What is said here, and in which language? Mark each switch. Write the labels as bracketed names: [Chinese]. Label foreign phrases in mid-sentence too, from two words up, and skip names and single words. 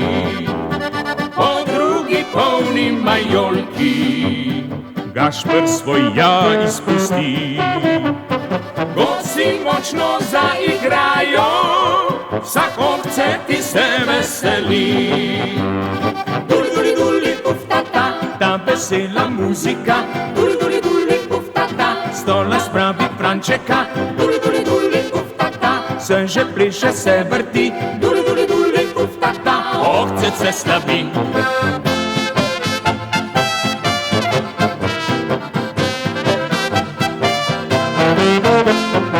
[Slovenian] Po drugi polni majolki, Gašper svoj ja izpusti. Gosi močno zaigrajo, vsak ohce ti se veseli. Duli duli duli uf tata, ta vesela muzika, duli duli duli uf tata, stola spravi prančeka, duli duli duli uf tata, se že pliše, se vrti, duli duli duli uf tata, ohce se slavi. [English] Thank you.